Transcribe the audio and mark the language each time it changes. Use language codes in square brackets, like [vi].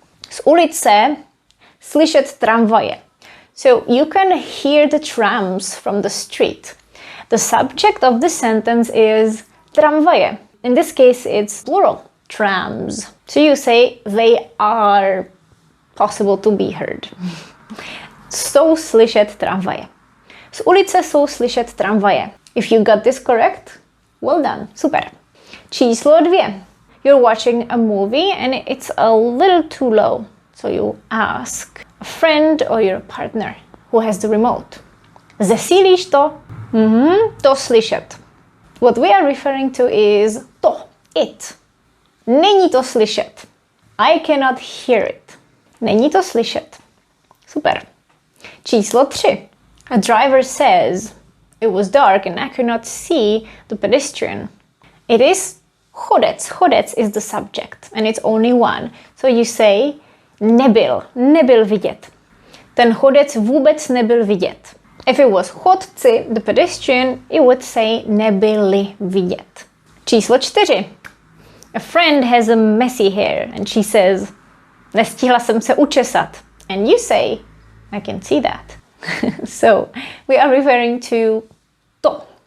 [cs] Z ulice slyšet tramvaje. [en] So you can hear the trams from the street. The subject of the sentence is tramvaje. In this case, it's plural, trams. So you say they are possible to be heard. [cs] Jsou slyšet tramvaje. Z ulice jsou slyšet tramvaje. [en] If you got this correct, well done, super. [cs] Číslo 2. [en] You're watching a movie and it's a little too low. So you ask a friend or your partner who has the remote. [cs] Zesílíš to? To slyšet. [en] What we are referring to is to, it. [cs] Není to slyšet. [en] I cannot hear it. [cs] Není to slyšet. Super. Číslo 3. [en] A driver says, it was dark and I could not see the pedestrian. It is chodec. Chodec is the subject and it's only one. So you say [cs] nebyl vidět. Ten chodec vůbec nebyl vidět. [en] If it was chodci, the pedestrian, it would say [cs] nebyli vidět. Číslo 4. [en] A friend has a messy hair and she says, [cs] nestihla jsem se učesat. [en] And you say, I can see that. So we are referring to to.